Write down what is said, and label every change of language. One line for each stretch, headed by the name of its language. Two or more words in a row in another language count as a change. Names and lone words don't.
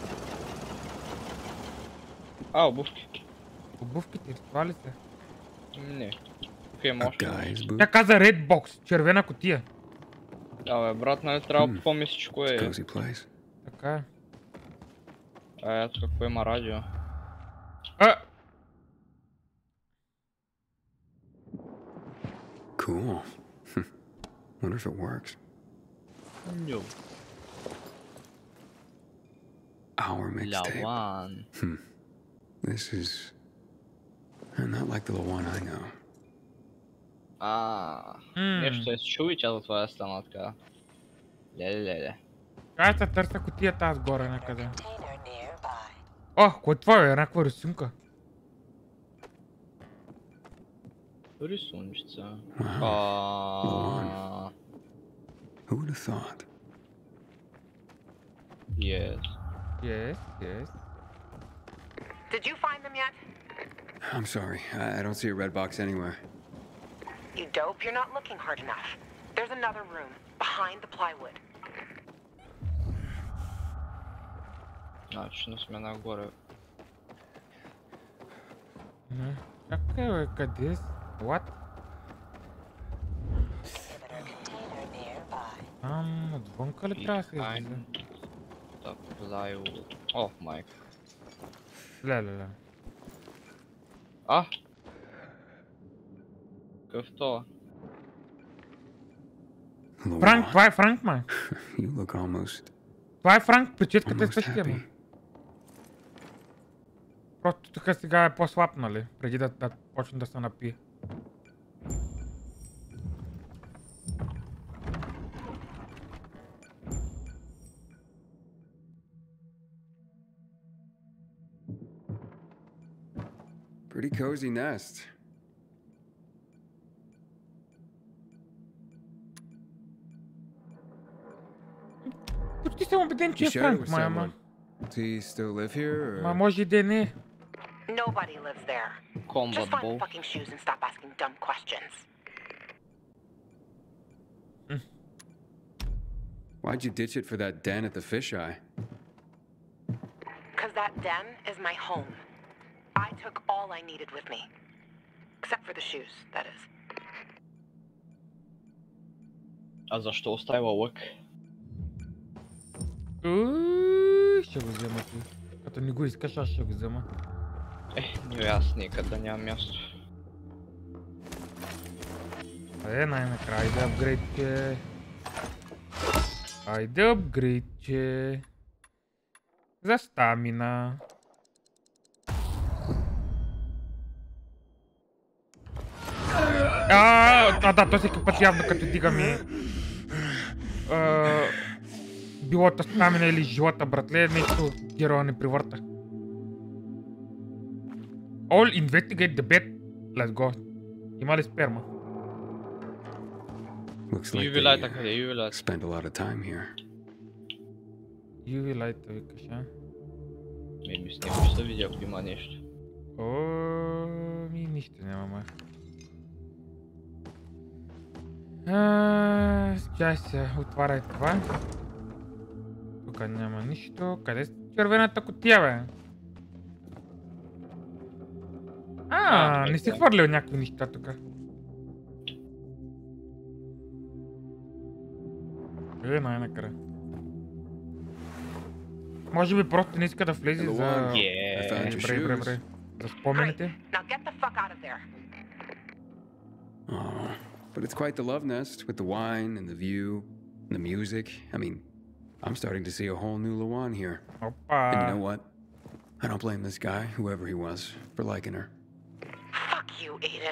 Bulgarian: Обувки. Обувките, това ли са? Не. Окей, може. Тя каза
English: Red Box,
Bulgarian: червена кутия. Бе, брат, нали трябва по-мислиш кое е. Така е. Ето какво има радио.
English: Cool. Wonder if it works. No. Our mixtape. Lawan. This is not like the Lawan I know.
Bulgarian: Нещо е чул и тя за това е станала така. Леле. Аз се търся кутията аз горе някъде. Кой това е? Някаква рисунка. Рисунчица.
English: Who would have thought? Yes. Did you find them yet? I'm sorry. I don't see a red box anywhere. You dope, you're not looking hard enough. There's another room, behind the plywood.
Bulgarian: Значи не сме нагоре. Чакай бе, къде си? What? Отвънка ли трябва да се излезе? Майк. Леле. Какъв това? Франк, това е Франк, май.
English: You look almost.
Bulgarian: Това е Франк, прическата е същия, май. Просто тук сега е по-слаб, нали? Преди да почне да се напие.
English: Pretty cozy nest.
Bulgarian: Почти съм убеден, че е Франк, май, ама.
English: Does he still live here? Or?
Bulgarian: Ма може и да не е.
English: Nobody lives there. Just find the fucking shoes and stop asking dumb questions. Why'd you ditch it for that den at the fisheye? Because that den is my home. I took all I needed with me. Except for the shoes, that is.
Bulgarian: А защо оставила лък? Ще го взема ти. Като не го искаш, аз ще го взема. Не аз никъде нямам място. Най-накрая, айде апгрейдче. Айде апгрейдче. За стамина. Да, то всеки път явно като дигаме билота стамина или живота, братле, нещо героя не привърта.
English: All investigate the bed. Let's go.
Bulgarian: Има ли сперма?
English: Looks like they spend a lot of time here. UV light,
Bulgarian: викаш, а? Мисля да видя, ако има нещо. Нищо няма, май. Чай се, отваряй това. Тук няма нищо. Къде е червената кутия, бе? Не си хвърлил някакви неща тук. Най-накрая. Може би просто не иска да влезе за... Бре. За спомените.
English: But it's quite the love nest with the wine and the view and the music. I mean, I'm starting to see a whole new Lawan here. And you know what? I don't blame this guy, whoever he was, for liking her. Fuck you, Aiden.